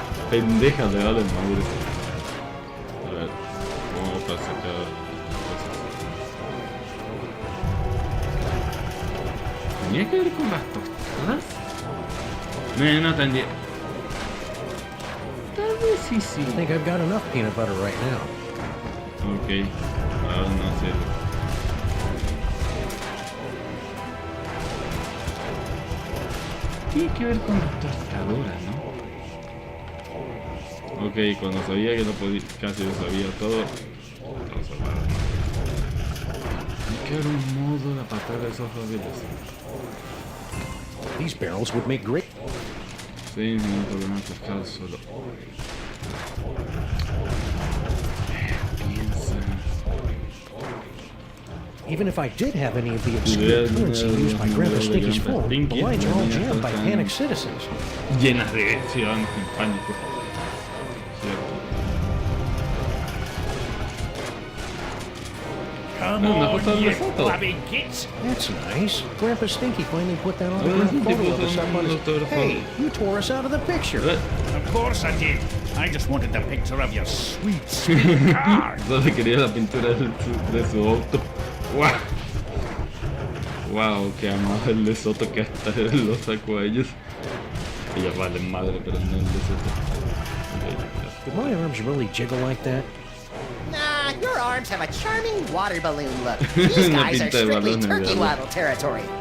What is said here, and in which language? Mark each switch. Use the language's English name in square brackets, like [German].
[Spanish] Pendeja, le vale madre. A ver, ¿cómo para sacar cosas? ¿Tenía que ver con las tostadas? No entendí. Tal vez sí. [English] I think I've got enough peanut butter right now. [Spanish] Ok, ahora no sé. Tiene que ver con las tostadoras, ¿no? Ok, cuando sabía que no podía, casi lo sabía todo, no sabía. Hay que ver un modo de apartar esos abeles. [English] These barrels would make great. [Spanish] Sí, ningún problema pescar solo. Piensa. [English] Even if I did have any of the obscure currency used by Grandpa Stinky's phone, the lines are all jammed by panicked citizens. [Spanish] Llenas de ciudadanos en pánico. Cierto. [English] Come on, you flabby gits. That's nice. Grandpa Stinky finally put that autograph photo of us up on his... Hey, you tore us out of the picture. Of course I did. I just wanted the picture of your sweet, sweet car. [Spanish] Solo quería la pintura de su auto. Wow. Wow, qué amado el de Soto que hasta lo sacó a ellos. Ellas valen madre, pero no el de Soto. [English] Did my arms really jiggle like that? Nah, your arms have a charming water balloon look. These guys are strictly turkey waddle territory.